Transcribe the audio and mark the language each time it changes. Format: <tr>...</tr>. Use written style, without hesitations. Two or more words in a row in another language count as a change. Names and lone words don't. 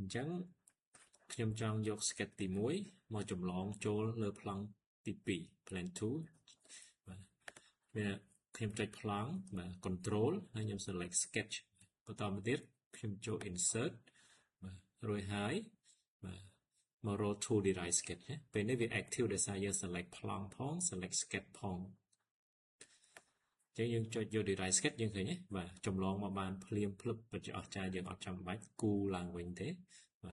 <km>ញ្ចឹងខ្ញុំចង់យក sketch ទី1មកចម្លងចូលលើប្លង់ទី2 plan 2បាទវាខ្ញុំចុចប្លង់បាទ control ហើយខ្ញុំ</km> <en>select sketch</en> <km>បន្តមកទៀតខ្ញុំចូល insert បាទរួចហើយបាទមក</km> <en>roll to derive sketch</en> <km>ណាពេលនេះវា active ដោយសារយើង select ប្លង់ផង</km> <en>select sketch</en> <km>ផងចឹងយើងចុចយក</km> <en>derive sketch</en> <km>យើងឃើញទេបាទចម្លងមកបានភ្លាមភ្លឹបពិតជាអស្ចារ្យយើងអត់ចាំបាច់គូឡើងវិញទេ</km>